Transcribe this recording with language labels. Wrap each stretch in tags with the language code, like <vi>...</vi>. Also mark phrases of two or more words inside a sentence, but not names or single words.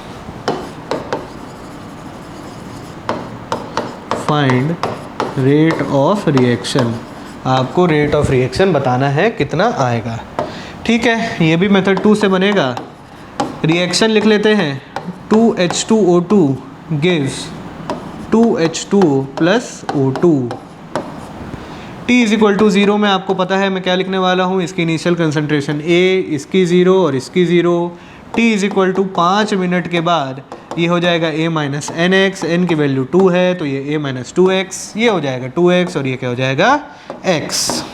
<en>Find rate of reaction.</en> <hi>आपको</hi> <en>rate of reaction</en> <hi>बताना है कितना आएगा। ठीक है, ये भी मेथड 2 से बनेगा। रिएक्शन लिख लेते हैं,</hi> <en>2H2O2 gives 2H2O plus O2। T is equal to 0</en> <hi>में आपको पता है मैं क्या लिखने वाला हूँ, इसकी</hi> <en>initial concentration A,</en> <hi>इसकी 0 और इसकी 0।</hi> <en>T is equal to 5</en> <hi>मिनट के बाद ये हो जाएगा</hi> <en>A minus NX,</en> <hi>N की वैल्यू 2 है तो ये</hi> <en>A minus 2X,</en> <hi>ये हो जाएगा 2X और ये क्या हो जाएगा X।</hi>